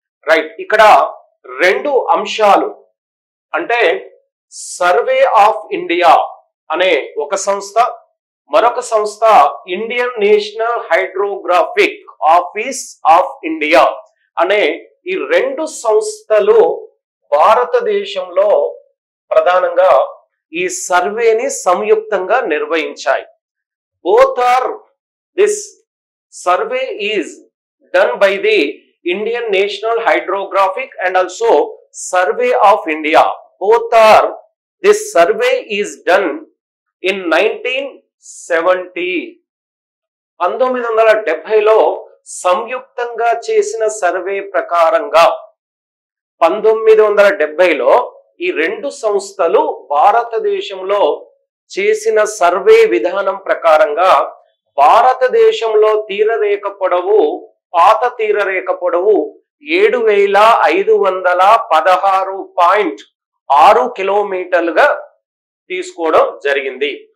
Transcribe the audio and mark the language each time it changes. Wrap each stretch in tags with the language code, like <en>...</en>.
<te>Right, ఇక్కడ రెండు అంశాలు అంటే సర్వే ఆఫ్ ఇండియా అనే ఒక సంస్థ, మరొక సంస్థ Indian national hydrographic office of India అనే ఈ రెండు సంస్థలు భారతదేశంలో ప్రధానంగా ఈ సర్వేని సంయుక్తంగా నిర్వహించాయి.</te> <en>Both are, this survey is done by the Indian National Hydrographic and also Survey of India. Both are, this survey is done in 1970.</en> <te>1970లో సంయుక్తంగా చేసిన సర్వే ప్రకారంగా 1970లో ఈ రెండు సంస్థలు భారతదేశంలో చేసిన సర్వే విధానం ప్రకారంగా భారతదేశంలో తీరరేఖ పొడవు, పాత తీరరేఖ పొడవు 7516.6 కిలోమీటర్లుగా తీసుకోవడం జరిగింది.</te>